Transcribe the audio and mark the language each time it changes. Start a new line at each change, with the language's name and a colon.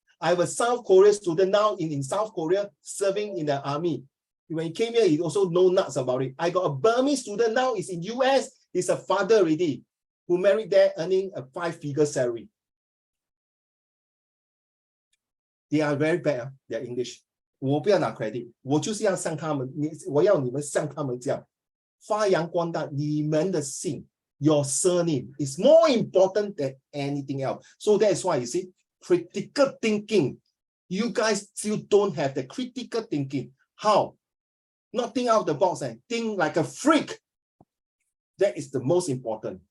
English: I have a South Korea student now in South Korea serving in the army. When he came here, he also know nuts about it. I got a Burmese student now, is in US. He's a father already, who married there, earning a 5-figure salary. They are very bad, their English.
Chinese: 我不要拿 credit， 我就是要像他们，我要你们像他们这样发扬光大你们的姓。
English: Your surname is more important than anything else. So that's why you see, critical thinking. You guys still don't have the critical thinking. How? Not think out of the box and think like a freak. That is the most important.